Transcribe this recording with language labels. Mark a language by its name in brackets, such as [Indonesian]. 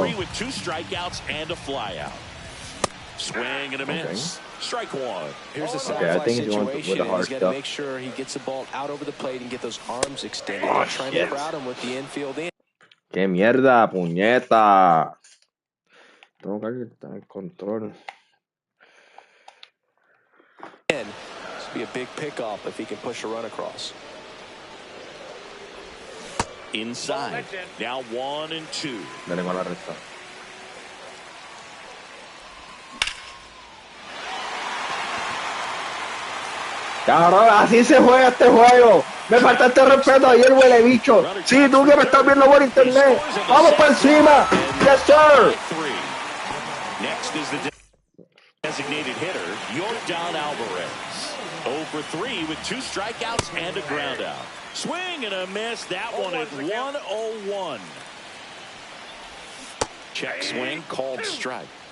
[English] 3 with 2 strikeouts and a flyout. Swing and a miss. Strike 1. Here's the sacrifice situation. He's got to make sure he gets the ball out over the plate and get those arms extended. Oh, trying to crowd him with the infield in. [Spanish] ¡Qué mierda, puñeta! Tengo que quitar el control. [English] be a big pickoff if he can push a run across. Inside. Now 1-2. [Spanish] Dale con la recta. Cabrón, así se juega este juego. Me faltaste respeto ayer, huele bicho. Sí, tú que me estás viendo por internet. Vamos por encima. [English] Yes, sir. Next is the designated hitter, Yordan Alvarez. 0 for 3 with 2 strikeouts and a ground out. Swing and a miss. That one at 1-0-1. Check swing, called strike.